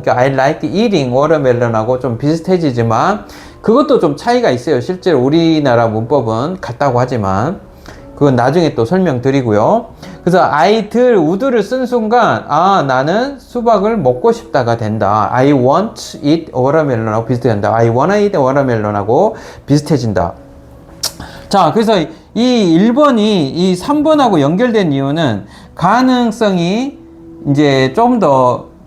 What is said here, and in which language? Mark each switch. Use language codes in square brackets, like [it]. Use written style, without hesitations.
[ko] 그러니까 [en] I'd like eating watermelon [ko] 하고 좀 비슷해지지만 그것도 좀 차이가 있어요. 실제로 우리나라 문법은 같다고 하지만 그건 나중에 또 설명드리고요. 그래서 would를 쓴 순간 나는 수박을 먹고 싶다가 된다. [en] I want to eat watermelon [ko] 하고 비슷해진다. [en] I wanna eat watermelon [ko] 하고 비슷해진다. 자, 그래서 이 1번이 이 3번하고 연결된 이유는 가능성이 이제 좀 더